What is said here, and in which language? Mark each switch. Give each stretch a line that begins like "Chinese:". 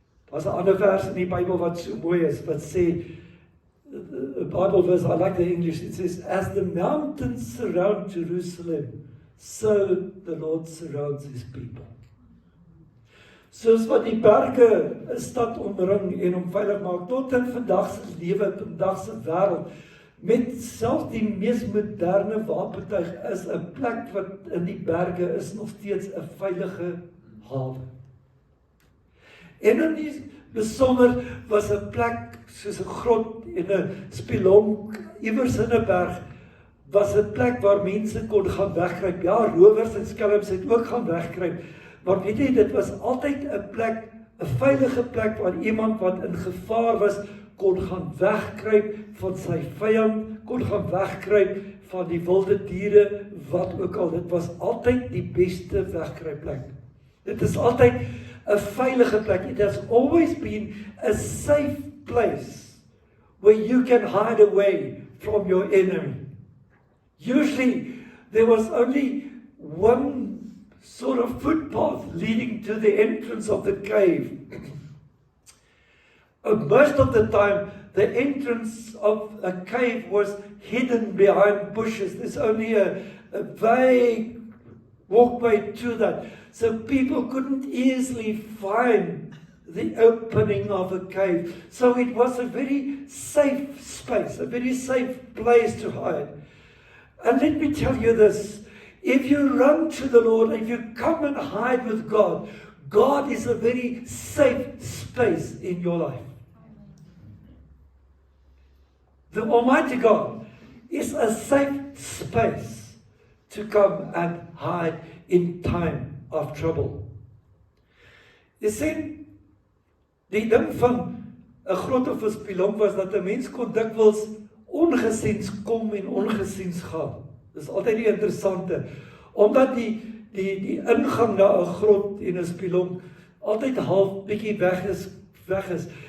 Afrikaans: Daar's 'n ander vers in die Bybel wat so mooi is, wat sê,
English: a Bible verse, I like the English, it says, as the mountains surround Jerusalem, so the Lord surrounds his people.
Afrikaans: Soos wat die berge 'n stad omring en hom veilig maak, tot in vandag se lewe, vandag se wêreld, met selfs die mees moderne wapentuig, is 'n plek wat in die berge is nog steeds 'n veilige hawe. En in die besonder was 'n plek soos 'n grot en 'n spilonk iewers in 'n berg, was 'n plek waar mense kon gaan wegkruip. Ja, rowers en skelms het ook gaan wegkruip, Maar weet jy, dit was altyd 'n plek, 'n veilige plek waar iemand wat in gevaar was, kon gaan wegkruip van sy vyand, kon gaan wegkruip van die wilde diere, wat ook al. Dit was altyd die beste wegkruipplek. Dit is altyd 'n veilige plek.
English: It has always been a safe place where you can hide away from your enemy. Usually, there was only one sort of footpath leading to the entrance of the cave. Most of the time, the entrance of a cave was hidden behind bushes. There's only a vague walkway to that. So people couldn't easily find the opening of a cave. So it was a very safe space, a very safe place to hide. And let me tell you this, if you run to the Lord, if you come and hide with God, God is a very safe space in your life. The Almighty God is a safe space to come and hide in time of trouble.
Afrikaans: Jy sien, die ding van 'n grot of 'n spilonk was dat 'n mens kon dikwels ongesiens kom en ongesiens gaan. Dis altyd die interessante, omdat die ingang na 'n grot en 'n spilonk altyd half bietjie weg is.